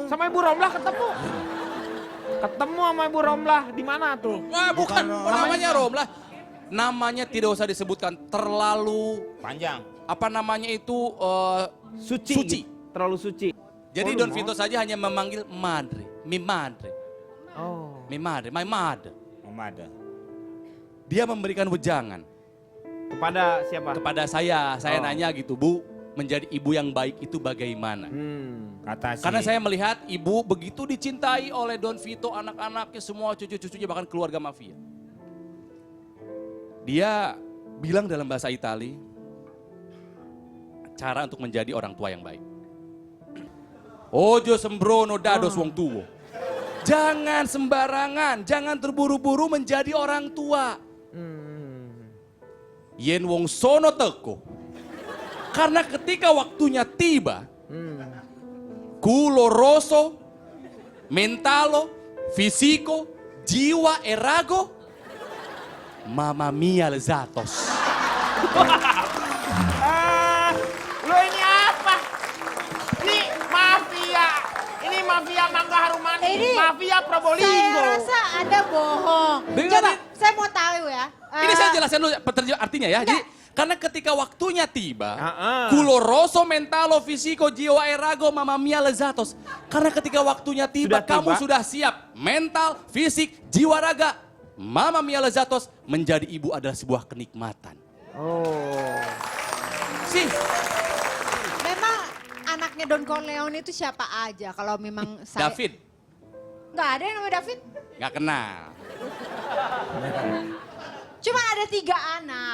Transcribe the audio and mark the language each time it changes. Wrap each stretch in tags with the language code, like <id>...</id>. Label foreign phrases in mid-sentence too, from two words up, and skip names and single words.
<id>Sama Ibu Romlah ketemu? Ketemu sama Ibu Romlah di mana tuh? Wah bukan, Bukan namanya Rom lah. Namanya tidak usah disebutkan, terlalu Panjang. apa namanya itu Suci. suci. Terlalu suci. Jadi Oh, Don lu Vito saja hanya memanggil madre,</id> <es>mi madre,</es> <id>Oh.</id> <es>mi madre,</es> <en>my mother. Memada.</en> <id>Dia memberikan wejangan Kepada siapa? kepada saya Oh. nanya gitu, Bu, menjadi ibu yang baik itu bagaimana? Kata si Karena saya melihat ibu begitu dicintai oleh Don Vito, anak-anaknya, semua cucu-cucunya, bahkan keluarga mafia. Dia bilang dalam bahasa Itali, cara untuk menjadi orang tua yang baik.</id> <jv>Ojo sembrono dados wong tuwo.</jv> <id>Jangan sembarangan, jangan terburu-buru menjadi orang tua.</id> <jv>Yen wong sono teko,</jv> <id>Karena ketika waktunya tiba,</id> <it>culo rosso, mentalo, fisico, jiwa erago, mamma mia lezatos.</it> <id>Lo ini apa? Ini mafia. Ini mafia Mangga Harum Manis. Ini Mafia Probolinggo. Saya rasa Anda bohong. Dengar Coba, nih. saya mau tahu ya. Ini saya jelaskan dulu artinya ya. Jadi karena ketika waktunya tiba, Ah.</id> <it>culo rosso, mentalo, fisico, jiwa erago, mamma mia lezatos.</it> <id>Karena ketika waktunya tiba, Sudah tiba. kamu sudah siap. Mental, fisik, jiwa raga,</id> <it>mamma mia lezatos,</it> <id>menjadi ibu adalah sebuah kenikmatan. Oh. Sih, Memang anaknya Don Corleone itu siapa aja kalau memang saya... David, Nggak ada yang namanya David. nggak kenal. Cuma ada 3 anak.</id>